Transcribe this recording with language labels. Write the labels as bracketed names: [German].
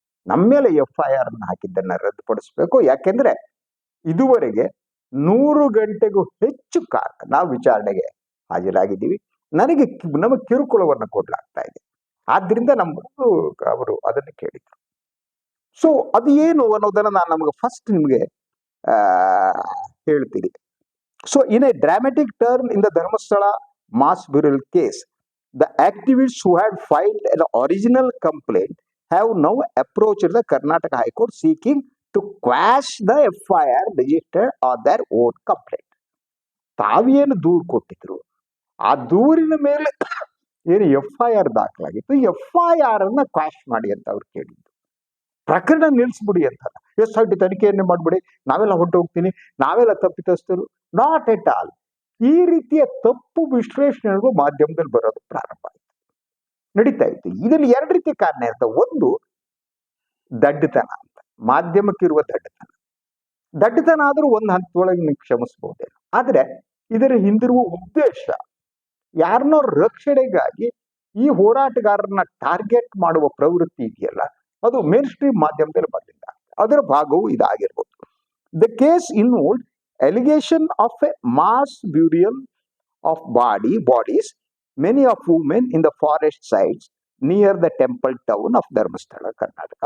[Kannada] ನಮ್ಮ ಮೇಲೆ FIR ಅನ್ನ ಹಾಕಿದ್ದನ್ನ ರದ್ದುಪಡಿಸಬೇಕು. ಯಾಕೆಂದ್ರೆ ಇದುವರೆಗೆ 100 ಗಂಟೆಗೂ ಹೆಚ್ಚು ಕಾಲ ನಾವು ವಿಚಾರಣೆಗೆ ಹಾಜರಾಗಿದ್ದೀವಿ. ನಮಗೆ ಕಿರುಕುಳವನ್ನು ಕೊಡ್ಲಾಗ್ತಾ ಇದೆ. ಆದ್ರಿಂದ ಅವರು ಅದನ್ನು ಕೇಳಿದ್ರು. ಸೊ ಅದು ಏನು ಅನ್ನೋದನ್ನ ನಾನು ನಮಗೆ ಫಸ್ಟ್ ನಿಮಗೆ ಹೇಳ್ತೀನಿ. [English] So in a dramatic turn in the Dharmasthala mass burial case, the activists who had filed an original complaint have now approached the Karnataka High Court seeking to quash the FIR registered on their own complaint. [Kannada] ತಾವೇನು ದೂರು ಕೊಟ್ಟಿದ್ರು ಆ ದೂರಿನ ಮೇಲೆ ಏನು FIR ದಾಖಲಾಗಿತ್ತು, FIR ಅನ್ನ quash ಮಾಡಿ ಅಂತ ಅವ್ರು ಕೇಳಿದ್ರು. ಪ್ರಕರಣ ನಿಲ್ಲಿಸ್ಬಿಡಿ ಅಂತ, SIT ತನಿಖೆಯನ್ನೇ ಮಾಡ್ಬಿಡಿ, ನಾವೆಲ್ಲ ಹೊರಟು ಹೋಗ್ತೀನಿ, ನಾವೆಲ್ಲ ತಪ್ಪಿತಸ್ಥರು. [English] Not at all. [Kannada] ಈ ರೀತಿಯ ತಪ್ಪು ವಿಶ್ಲೇಷಣೆಗಳು ಮಾಧ್ಯಮದಲ್ಲಿ ಬರೋದು ಪ್ರಾರಂಭ ಆಯಿತು, ನಡೀತಾ ಇತ್ತು. ಇದರಲ್ಲಿ 2 ರೀತಿಯ ಕಾರಣ ಇರ್ತವೆ. ಒಂದು ದಡ್ಡತನ ಅಂತ, ಮಾಧ್ಯಮಕ್ಕಿರುವ ದಡ್ಡತನ ಆದ್ರೂ ಒಂದು ಹಂತದೊಳಗೆ ನೀವು ಕ್ಷಮಿಸಬಹುದೇನು. ಆದ್ರೆ ಇದರ ಹಿಂದಿರುವ ಉದ್ದೇಶ ಯಾರನ್ನೋ ರಕ್ಷಣೆಗಾಗಿ ಈ ಹೋರಾಟಗಾರರನ್ನ ಟಾರ್ಗೆಟ್ ಮಾಡುವ ಪ್ರವೃತ್ತಿ ಇದೆಯಲ್ಲ, ಅದು ಮೇನ್ ಸ್ಟ್ರೀಮ್ ಮಾಧ್ಯಮದಲ್ಲಿ ಬಂದಿಲ್ಲ. ಅದರ ಭಾಗವು ಇದಾಗಿರ್ಬೋದು. [English] The case involved allegation of a mass burial of bodies, many of women in the forest sites near the temple town of Dharmasthala, Karnataka.